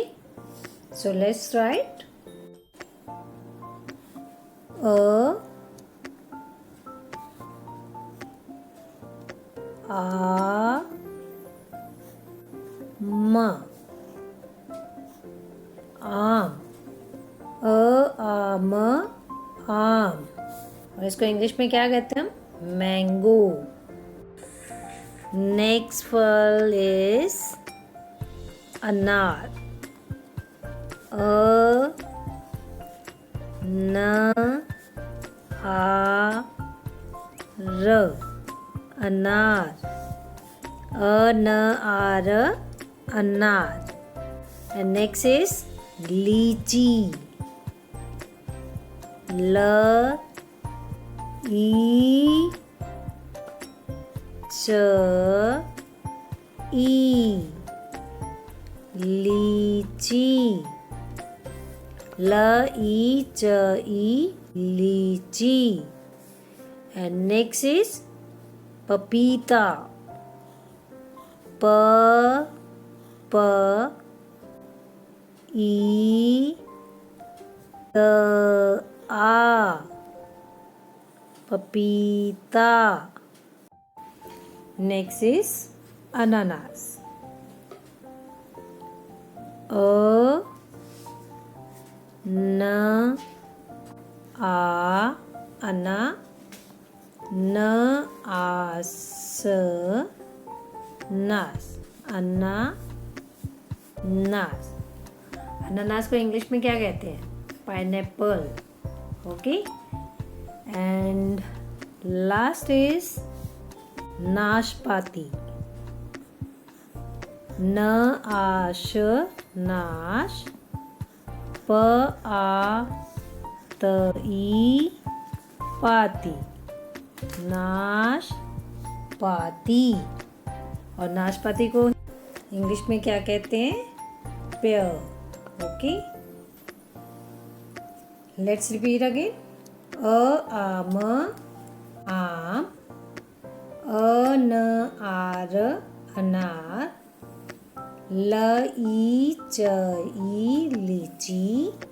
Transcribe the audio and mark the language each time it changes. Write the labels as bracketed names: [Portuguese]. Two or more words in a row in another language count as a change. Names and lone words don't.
[English] so let's write. [Hindi] अ आ म, आम. अ आ म, आम. और इसको इंग्लिश में क्या कहते हैं हम? [English] mango. next फल is अनार. [Hindi] अ न आ र, अनार. अ न आ र, अनार. [English] And next is lychee. [Hindi] L E च ई, लीची. ल ई च ई, लीची. [English] And next is पपीता. [Hindi] प प ई त आ, पपीता. [English] Next is ananas. [Hindi] अ न आ, अना. न आस, नास. अन्ना, नास. अनानास को इंग्लिश में क्या कहते हैं? [English] pineapple. ok. and last is नाशपाती. [Hindi] न आश नाश, प आ त ई पाती, नाश पाती। और नाशपाती को इंग्लिश में क्या कहते हैं? [English] pear. ok, let's repeat again. [Hindi] आम आम, अनार अनार, लीची लीची,